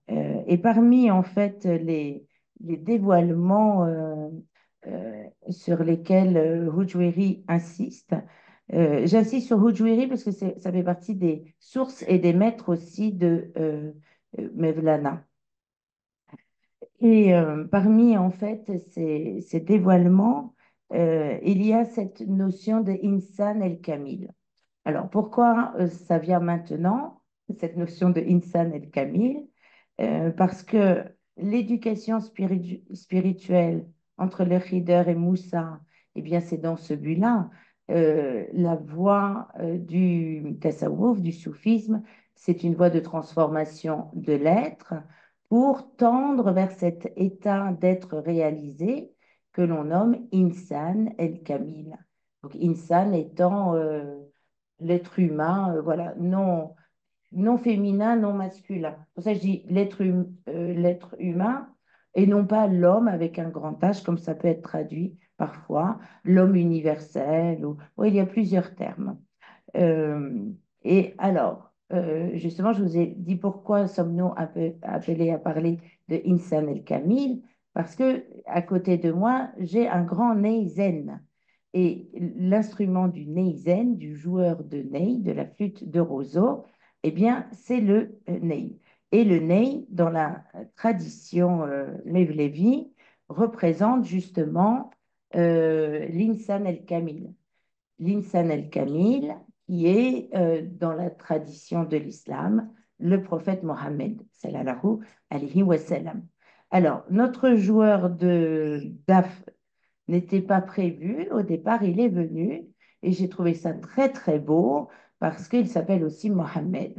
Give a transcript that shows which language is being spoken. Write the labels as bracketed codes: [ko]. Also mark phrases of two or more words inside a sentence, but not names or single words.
[fr] Et parmi, en fait, les dévoilements sur lesquels Hujwiri insiste, j'insiste sur Hujwiri parce que ça fait partie des sources et des maîtres aussi de Mevlana. Et parmi, en fait, ces dévoilements, il y a cette notion de [ar] إنسان الكامل. [fr] Alors, pourquoi ça vient maintenant, cette notion de [ar] إنسان الكامل? [fr] Parce que l'éducation spirituelle entre le Khider et Moussa, eh bien, c'est dans ce but-là. La voie du tasawwuf, du soufisme, c'est une voie de transformation de l'être pour tendre vers cet état d'être réalisé que l'on nomme [ar] إنسان الكامل. [fr] Donc, Insan étant l'être humain, voilà, non féminin, non masculin. Pour ça, je dis l'être humain et non pas l'homme avec un grand H, comme ça peut être traduit parfois, l'homme universel, ou il y a plusieurs termes. Euh, et alors, justement, je vous ai dit pourquoi sommes-nous un peu appelés à parler de [ar] إنسان الكامل, [fr] parce que à côté de moi, j'ai un grand ney zen. Et l'instrument du ney du joueur de ney, de la flûte de roseau, eh bien, c'est le ney. Et le ney, dans la tradition Mevlevi, représente justement l' [ar] إنسان الكامل. الإنسان الكامل, [fr] qui est dans la tradition de l'islam, le prophète Mohammed, [ar] صلى الله عليه وسلم. [fr] Alors, notre joueur de DAF n'était pas prévu. Au départ, il est venu et j'ai trouvé ça très, très beau parce qu'il s'appelle aussi Mohammed.